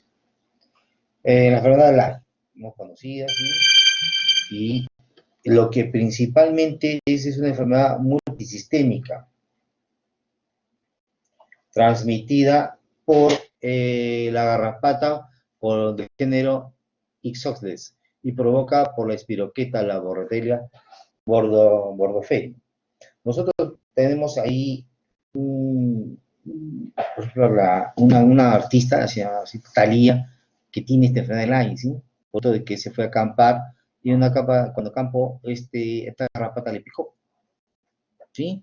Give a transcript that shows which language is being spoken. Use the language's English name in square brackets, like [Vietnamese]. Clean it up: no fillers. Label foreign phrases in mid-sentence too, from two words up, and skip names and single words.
[Spanish] La enfermedad Lyme, no conocida, ¿sí? Y lo que principalmente es una enfermedad multisistémica, transmitida por la garrapata por del género Ixodes y provoca por la espiroqueta, la borrelia bordoferi. Nosotros tenemos ahí por ejemplo, una artista, así, Thalía, que tiene esta enfermedad de Lyme, ¿sí? Foto de que se fue a acampar y cuando acampó, esta garrapata le picó, ¿sí?